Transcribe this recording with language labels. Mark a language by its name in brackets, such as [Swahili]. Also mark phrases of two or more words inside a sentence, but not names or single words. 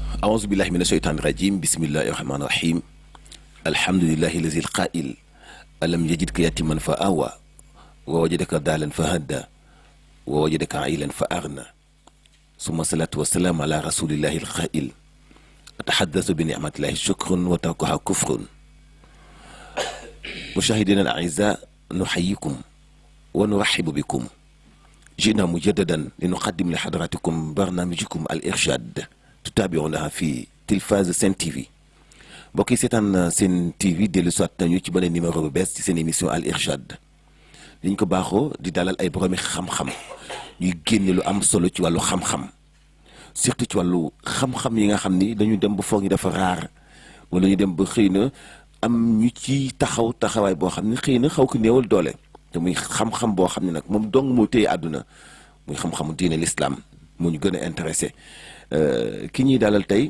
[Arabic] أعوذ بالله من الشيطان الرجيم بسم الله الرحمن الرحيم الحمد لله الذي القائل ألم يجدك يتيما فآوى ووجدك ضالا فهدى ووجدك عائلا فأغنى ثم الصلاة والسلام على رسول الله القائل أتحدث بنعمة الله شكر وتركها كفر. مشاهدينا الأعزاء نحييكم ونرحب بكم. جئنا مجددا لنقدم لحضراتكم برنامجكم الإرشاد تتابعونها في تلفاز سين تي في. [Wolof] mbokk yi seetaan seen TV dellu soit nañu ci beneen numéro bu bees ci seen émission Al Irshad liñ ko baaxoo di dalal ay boroomi xam-xam ñuy génne lu am solo ci wàllu xam-xam surtout ci wàllu xam-xam yi nga xam ni dañu dem ba foog ñu dafa raar wala ñu dem ba xëy na am ñu ci taxawaay boo xam ne xëy na xaw ko néewal doole te muy xam-xam boo xam ne nag moom dong moo téye àdduna muy xam-xamu diine l'islam moo ñu gën a intéressé ki ñuy dalal tey.